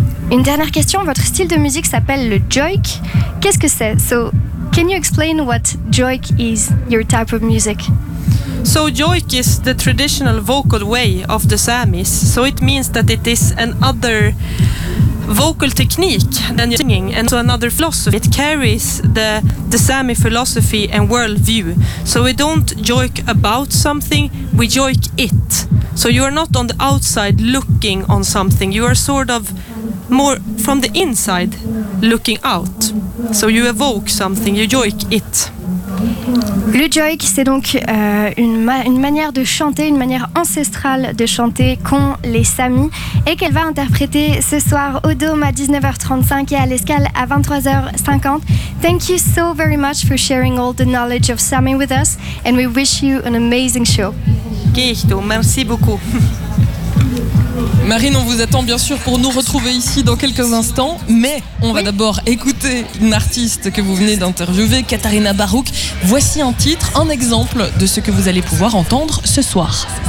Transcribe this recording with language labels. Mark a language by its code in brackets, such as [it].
[fr] Une dernière question, votre style de musique s'appelle le joik. Qu'est-ce que c'est? [en] So, can you explain what joik is, your type of music? So joik is the traditional vocal way of the Samis. So it means that it is another vocal technique than singing, and so another philosophy. It carries the Sami philosophy and worldview. So we don't joik about something, we joik it. So you are not on the outside looking on something. You are sort of more from the inside looking out. So you evoke something, you joik it. [fr] Le joik, c'est donc une manière de chanter, une manière ancestrale de chanter qu'ont les Samis et qu'elle va interpréter ce soir au Dôme à 19h35 et à l'Escale à 23h50. [en] Thank you so very much for sharing all the knowledge of Sami with us and we wish you an amazing show. [fr] Gisto, merci beaucoup. Marine, on vous attend bien sûr pour nous retrouver ici dans quelques instants, mais on va d'abord écouter une artiste que vous venez d'interviewer, Katharina Barouk. Voici un titre, un exemple de ce que vous allez pouvoir entendre ce soir.